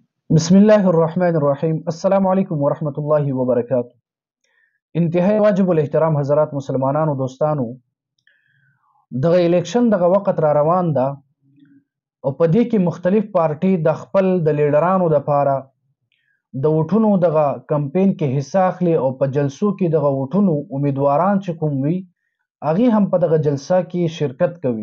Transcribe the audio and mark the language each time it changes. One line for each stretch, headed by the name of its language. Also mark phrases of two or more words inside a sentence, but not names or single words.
Arabic: بسم الله الرحمن الرحیم. السلام علیکم ورحمۃ اللہ وبرکاتہ.
Pashto: انتہائی واجب الاحترام حضرات مسلمانانو دوستانو، دغه الیکشن دغه وخت را روان ده او په دې کې مختلف پارټي د خپل د لیډرانو دپاره د ووټونو دغه کمپین کې حصه اخلي او په جلسو کې دغه ووټونو امیدواران چې کوم وي هغې هم په دغه جلسه کې شرکت کوي.